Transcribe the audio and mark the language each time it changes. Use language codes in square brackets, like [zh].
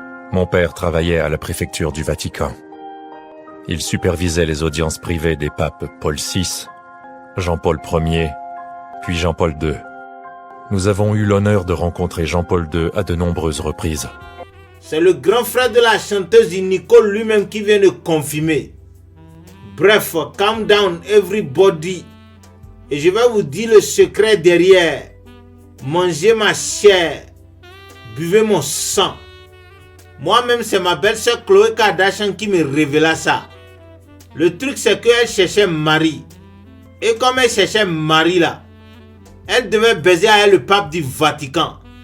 [fr] Mon père travaillait à la préfecture du Vatican. Il supervisait les audiences privées des papes Paul VI, Jean-Paul Ier, puis Jean-Paul II. Nous avons eu l'honneur de rencontrer Jean-Paul II à de nombreuses reprises. C'est le grand frère de la chanteuse Iniko lui-même qui vient de confirmer. [en] Bref, calm down everybody. [fr] Et je vais vous dire le secret derrière. Mangez ma chair. Buvez mon sang. Moi-même, c'est ma belle-sœur Khloé Kardashian qui me révéla ça. Le truc, c'est qu'elle cherchait mari. Et comme elle cherchait mari là, elle devait baiser à elle le pape du Vatican.